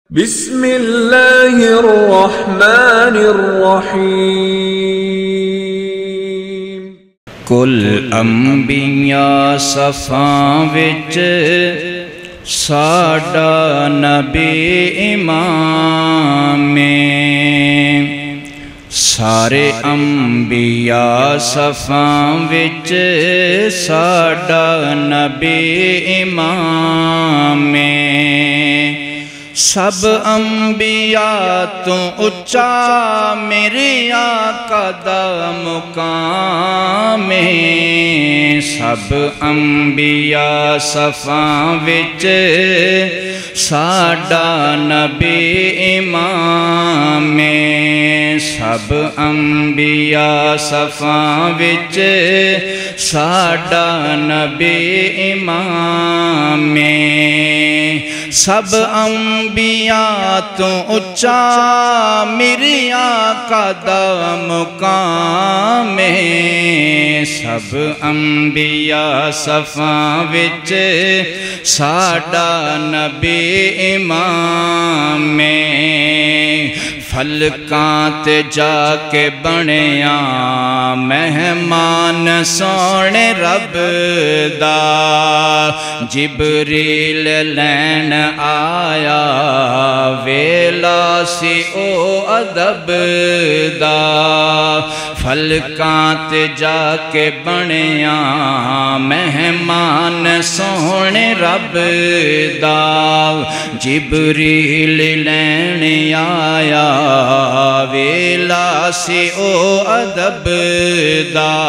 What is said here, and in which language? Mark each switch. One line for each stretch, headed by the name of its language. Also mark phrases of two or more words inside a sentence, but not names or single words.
Arabic: بسم اللہ الرحمن الرحیم۔
Punjabi: کل انبیاء صفاں وچ ساڈا نبی امام سارے انبیاء صفاں وچ ساڈا نبی امام سب انبیاء تو اچا میرے آقا دا مقام سب انبیاء صفاں وچ ساڈا نبی امام سب انبیاء صفاں وچ ساڈا نبی امام سب انبیاء تو اچا میرے آقا دا مقام سب انبیاء صفاں وچ ساڈا نبی امام فلکاں تے جا کے بنیا مہمان سونے رب دا جبریل لین آیا ویلا سی او ادب دا فلکاں تے جا کے بنیا مہمان سونے رب دا جبریل لین آیا ویلا سی او ادب دا